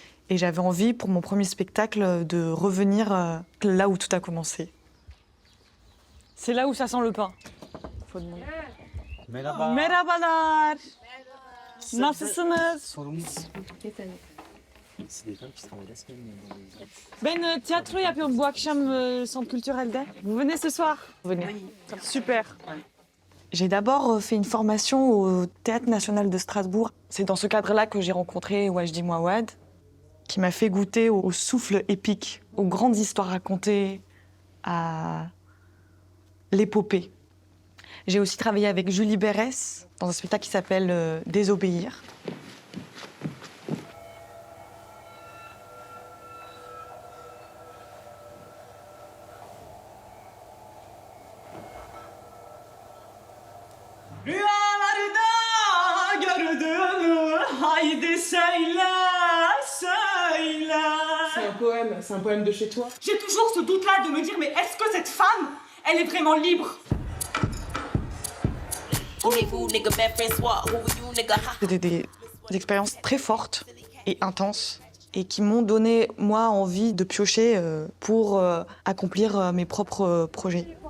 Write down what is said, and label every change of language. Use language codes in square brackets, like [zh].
[fr] Et j'avais envie, pour mon premier spectacle, de revenir là où tout a commencé. C'est là où ça sent le pain. Faut demander. [tr] Merhaba. Merhabalar. Nasılsınız? [fr] C'est des femmes qui travaillent la semaine dans les... [tr] Ben tiyatro yapıyorum bu akşam centre culturelde. [fr] Vous venez ce soir? Venez. Super. J'ai d'abord fait une formation au Théâtre national de Strasbourg. C'est dans ce cadre-là que j'ai rencontré Wajdi Mouawad, qui m'a fait goûter au souffle épique, aux grandes histoires racontées, à l'épopée. J'ai aussi travaillé avec Julie Berès dans un spectacle qui s'appelle Désobéir. [tr] Rüyalarda gördüğümü haydi söyle, söyle. [fr] C'est un poème de chez toi. J'ai toujours ce doute-là de me dire, mais est-ce que cette femme, elle est vraiment libre? C'était des expériences très fortes et intenses et qui m'ont donné, moi, envie de piocher pour accomplir mes propres projets.